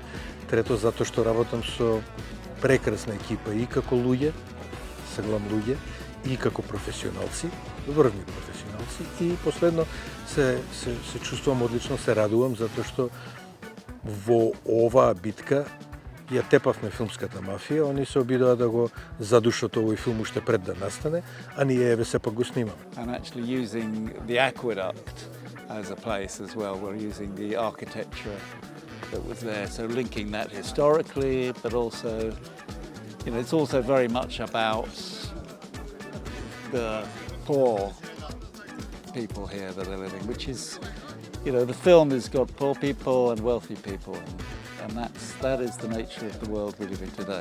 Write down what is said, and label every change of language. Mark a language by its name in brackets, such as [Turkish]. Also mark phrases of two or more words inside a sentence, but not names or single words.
[Macedonian] Трето затоа што работам со прекрасна екипа и како луѓе, саглам луѓе, и како професионалци, врвни професионалци, и последно се чувствувам одлично, се радувам затоа што во оваа битка ја тепавме филмската мафија, они се обидоа да го задушат овој филм уште пред да настане, а ние еве сепак го снимаме. [English] And actually using the aqueduct as a place as well, we're using the architecture that was there, so linking that historically, but also, you know, it's also very much about the poor people here that are living, which is, you know, the film has got poor people and wealthy people, and that is the nature of the world we live in today.